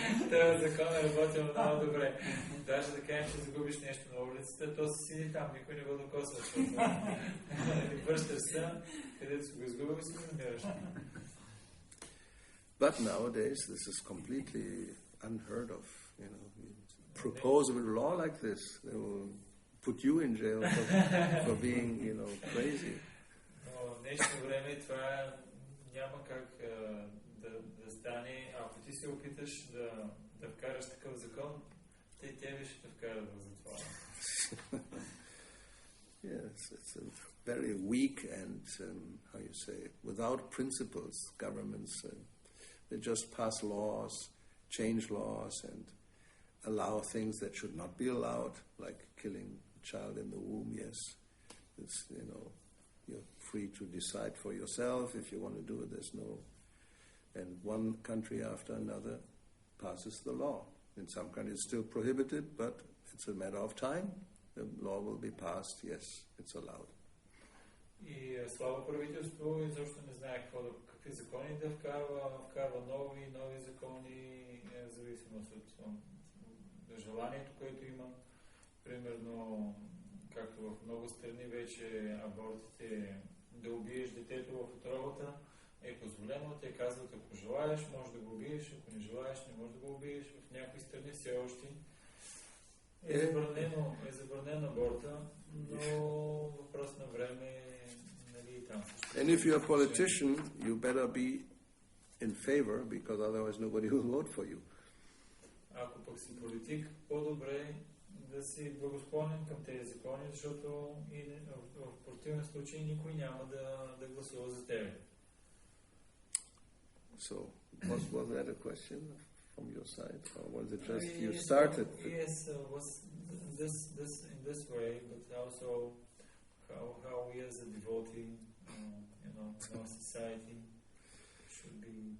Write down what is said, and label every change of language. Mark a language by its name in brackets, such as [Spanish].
[Bulgarian] Това закон е работил много добре. Даже да кажем, че загубиш нещо на улицата, то си седи там, никой не го докосва. Връщаш се, където си го изгубил и си го намираш. [English] But nowadays, this is completely unheard of. Propose a law like this, they will put you in jail for being, crazy. [Bulgarian] Но в днешно време това няма как да стане. Ако ти се опиташ да вкараш такъв закон, тебе ще те вкарат в затвора. [English] Yes, it's a very weak and, how you say, without principles, governments. They just pass laws, change laws, and allow things that should not be allowed, like killing a child in the womb, yes. It's, you're free to decide for yourself if you want to do it. There's no... And one country after another passes the law. In some countries it's still prohibited, but it's a matter of time. The law will be passed, yes, it's allowed. [Bulgarian] И слабо правителство изобщо не знае какви закони да вкарва нови закони, в зависимост от желанието, което има. Примерно, както в много страни вече абортите, да убиеш детето в утробата е позволено. Те казват, ако желаеш, можеш да го убиеш, ако не желаеш, не можеш да го убиеш. В някои страни все още е забранено аборта, но въпрос на време, нали, там. [English] And if you're a politician, you better be in favor, because otherwise nobody will vote for you. [Bulgarian] Ако пък си политик, по-добре да си благосклонен към тези закони, защото и в противен случай никой няма да гласува за тебе. [English] So, was that a question from your side, or was it just you started? Yes, was in this way, but also how we as a devotee, in our society should be.